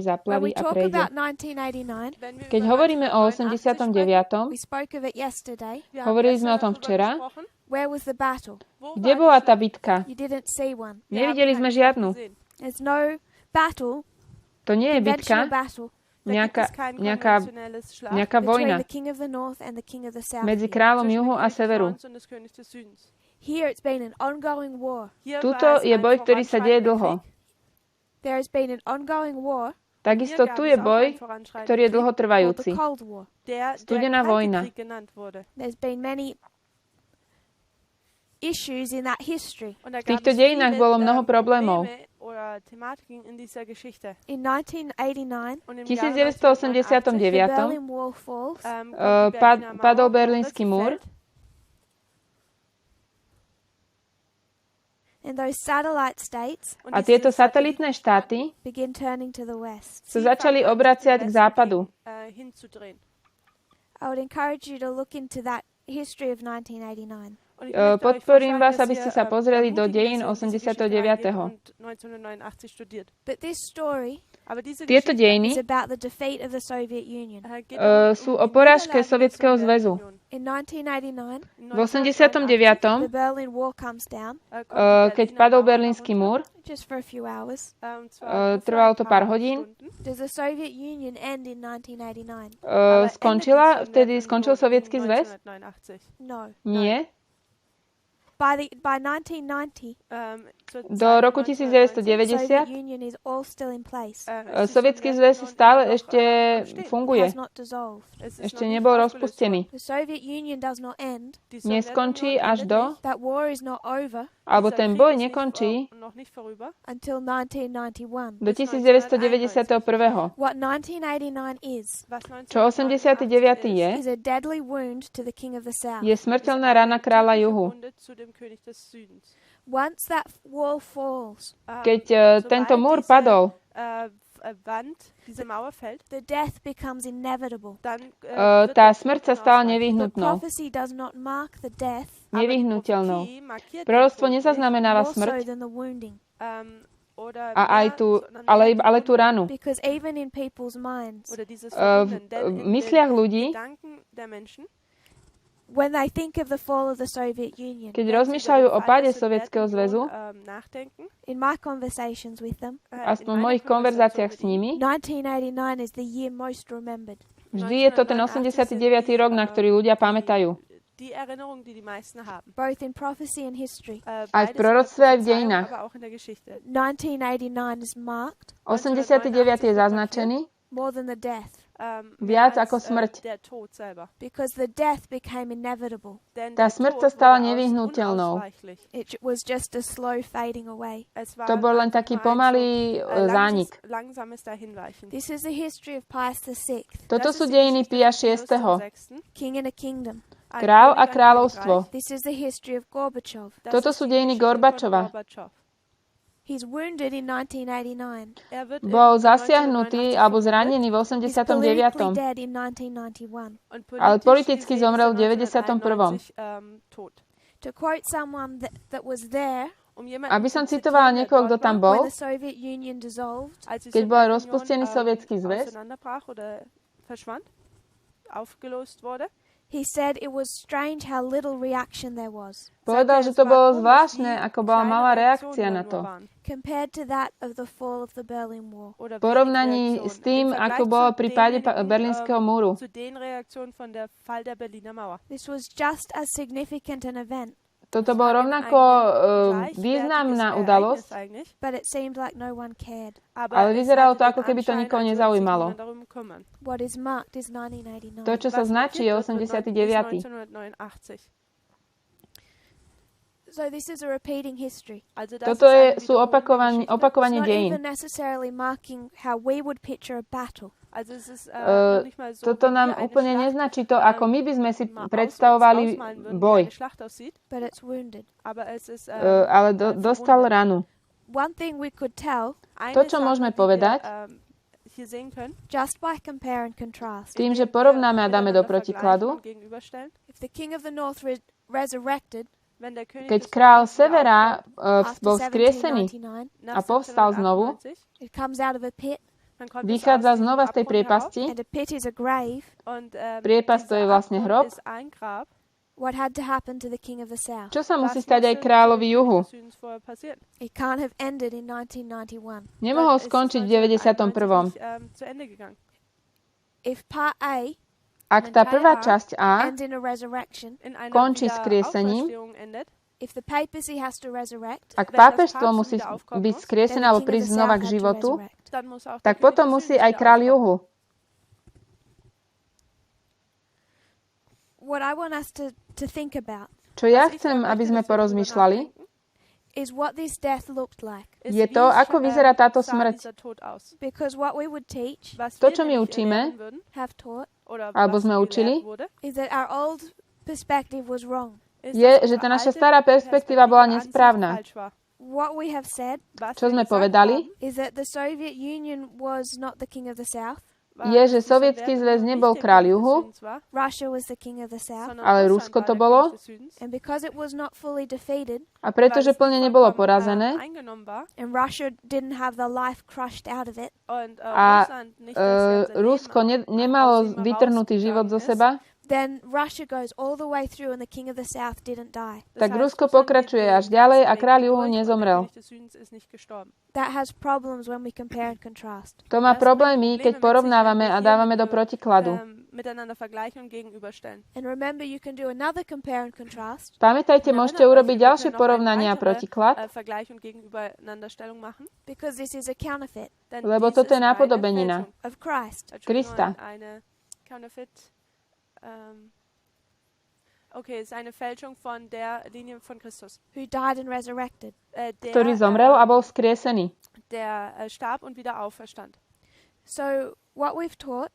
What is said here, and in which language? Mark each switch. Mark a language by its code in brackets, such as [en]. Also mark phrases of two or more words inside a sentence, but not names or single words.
[en] When [sk] zaplaví [en] we [sk] a [en] talk [sk] prejde. [en] about 1989, [sk] Keď hovoríme o 89., [en] we spoke of it yesterday. [sk] hovorili sme o tom včera, [en] Where was the battle? [sk] kde bola tá bitka? [en] You didn't see one. [sk] Nevideli sme žiadnu. [en] There's no battle, [sk] To nie je [en] conventional [sk] bitka, [en] battle, [sk] nejaká [en] between [sk] vojna [en] the king of the north and the king of the south. [sk] medzi kráľom juhu a severu. [en] Here it's been an ongoing war. [sk] Tuto je boj, ktorý sa deje dlho. [en] There has been an ongoing war [sk] Takisto tu je boj, ktorý je [en] called the [sk] dlhotrvajúci. [en] Cold War. [sk] Studená vojna. [en] There's been many issues in that history. [sk] V týchto dejinách bolo mnoho problémov. [en] In 1989, [sk] V [en] the 1989 Berlin Wall falls, [sk] padol Berlínsky múr [en] and those satellite states [sk] a tieto satelitné štáty [en] begin turning to the west. [sk] sa začali obraciať k západu. [en] I would encourage you to look into that history of 1989. [sk] Podporím vás, aby ste sa pozreli do dejín 89. [en] But this story [sk] Tieto dejiny [en] is about the defeat of the Soviet Union. [sk] sú o porážke Sovietskeho zväzu. [en] In 1989, [sk] V 89. [en] the Berlin Wall comes down [sk] Keď padol Berlínsky múr, [en] just for a few hours. [sk] trvalo to pár hodín, [en] Does the Soviet Union end in 1989? [sk] vtedy skončil Sovietsky zväz? [en] No. [sk] Nie. [en] By 1990, [sk] Do roku [en] the Soviet [sk] 1990 [en] Union is all still in place. [sk] Sovietsky zväz stále ešte funguje. [en] Has not dissolved. [sk] Ešte nebol rozpustený. [en] The Soviet Union does not end. [sk] Neskončí až do, [en] That war is not over [sk] alebo ten boj nekončí [en] until 1991. [sk] do 1991. [en] What 1989 is [sk] Čo 89. [en] is a deadly wound to the king of the south. [sk] je smrteľná rana kráľa juhu. [en] Once that wall falls, [sk] keď tento múr padol, [en] the death becomes inevitable. [sk] Tá smrť sa stala [en] The [sk] nevyhnutnou. [en] prophecy does not mark the death [sk] Nevyhnutelnou. Proroctvo nezaznamenáva [en] more so [sk] smrť, [en] than the wounding. [sk] a aj ale tú ranu. [en] Because even in people's minds, [sk] V mysliach ľudí, [en] when they think of the fall of the Soviet Union, [sk] keď rozmýšľajú o páde Sovietskeho zväzu, [en] in my conversations with them, [sk] aspoň v mojich konverzáciách s nimi, [en] 1989 is the year most remembered. [sk] vždy je to ten 89. rok, na ktorý ľudia pamätajú. [en] Both in prophecy and history. [sk] Aj v proroctve, aj v dejinách. [en] 1989 is marked [sk] 89. je zaznačený [en] more than the death. [sk] viac ako smrť. [en] Because the death became inevitable. [sk] Tá smrť sa stala nevyhnutelnou. [en] It was just a slow fading away. [sk] To bol len taký pomalý zánik. [en] This is the history of Pius VI, [sk] Toto sú dejiny Pia VI. [en] king and a kingdom. [sk] Král a kráľovstvo. [en] This is the history of Gorbachev. [sk] Toto sú dejiny Gorbačova. [en] He's wounded in 1989. [sk] Bol zasiahnutý alebo zranený v [en] He's politically [sk] 89. [en] dead in 1991. [sk] Ale politicky zomrel v 91. [en] To quote someone that was there, [sk] Aby som citovala niekoho, kto tam bol, [en] when the Soviet Union dissolved, [sk] keď bol rozpustený Sovietsky zväz, [en] he said it was strange how little reaction there was [sk] povedal, že to bolo zvláštne, ako bola malá reakcia na to. [en] compared to that of the fall of the Berlin Wall. [sk] V porovnaní s tým, ako bolo pri páde Berlínskeho múru. [en] This was just as significant an event, [sk] Toto bol rovnako významná udalosť, [en] but it seemed like no one cared. [sk] ale vyzeralo to, ako keby to nikoho nezaujímalo. [en] What is marked is 1989. [sk] To, čo sa značí, je 89. [en] So this is a repeating history. [sk] Toto sú opakovanie [en] It's not [sk] dejín. [en] even necessarily marking how we would picture a battle. [sk] Toto nám úplne neznačí to, ako my by sme si predstavovali boj, [en] But it's wounded. [sk] ale dostal ranu. [en] One thing we could tell [sk] To, čo môžeme povedať, [en] just by compare and contrast. [sk] tým, že porovnáme a dáme do protikladu, [en] If the king of the north resurrected [sk] keď kráľ Severa bol [en] after [sk] skriesený [en] 1799, [sk] a povstal znovu, [en] it comes out of a pit, [sk] vychádza znova z tej priepasti. [en] and a pit is a grave. [sk] Priepasť to je vlastne hrob. [en] What had to happen to the king of the south? [sk] Čo sa musí stať aj kráľovi juhu? [en] It can't have ended in 1991. [sk] Nemohol skončiť v 91. [en] If part A [sk] Ak tá prvá časť A [en] ends in a resurrection, [sk] končí skriesením, [en] if the papacy has to resurrect, [sk] ak pápežstvo musí byť skriesené alebo prísť znova k životu, tak potom musí aj kráľ juhu. [en] what I want us to think about [sk] Čo ja chcem, aby sme porozmýšľali, [en] is what this death looked like. [sk] je to, ako vyzerá táto smrť. [en] Because what we would teach, [sk] To, čo my učíme, [en] have taught, [sk] alebo sme učili, [en] is that our old perspective was wrong. [sk] je, že tá naša stará perspektíva bola nesprávna. [en] What we have said [sk] Čo sme povedali, [en] is that the Soviet Union was not the king of the south. [sk] je, že Sovietsky zväz nebol kráľ juhu, [en] Russia was the king of the south. [sk] ale Rusko to bolo. [en] And because it was not fully defeated, [sk] A pretože plne nebolo porazené [en] and Russia didn't have the life crushed out of it, [sk] a Rusko nemalo vytrhnutý život zo seba, [en] then Russia goes all the way through and the king of the south didn't die. [sk] tak Rusko pokračuje až ďalej a kráľ juhu nezomrel. [en] That has problems when we compare and contrast. [sk] To má problémy, keď porovnávame a dávame do protikladu. [en] And remember, you can do another compare and contrast [sk] Pamätajte, môžete urobiť ďalšie porovnania a protiklad, [en] because this is a counterfeit [sk] lebo toto je nápodobenina [en] of Christ. [sk] Krista. [de] Okay, es ist eine Fälschung von der Linie von Christus. [en] Who died and resurrected. [sk] Ktorý zomrel a bol vzkriesený. [de] Der starb und wieder auferstand. [en] So What we've taught,